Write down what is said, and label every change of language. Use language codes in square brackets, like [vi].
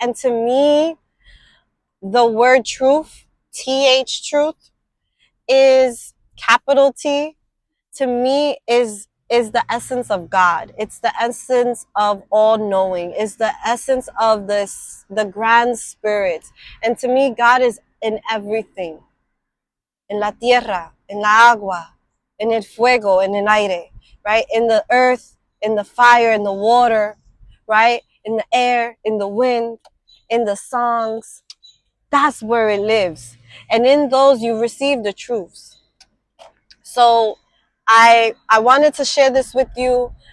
[en] And to me, the word truth, truth, is capital T, to me is the essence of God. It's the essence of all knowing. It's the essence of the grand spirit. And to me, God is in everything. [es] En la tierra, en la agua, en el fuego, en el aire, right? [en] In the earth, in the fire, in the water, right? In the air, in the wind, in the songs. That's where it lives. And in those, you receive the truths. So I wanted to share this with you.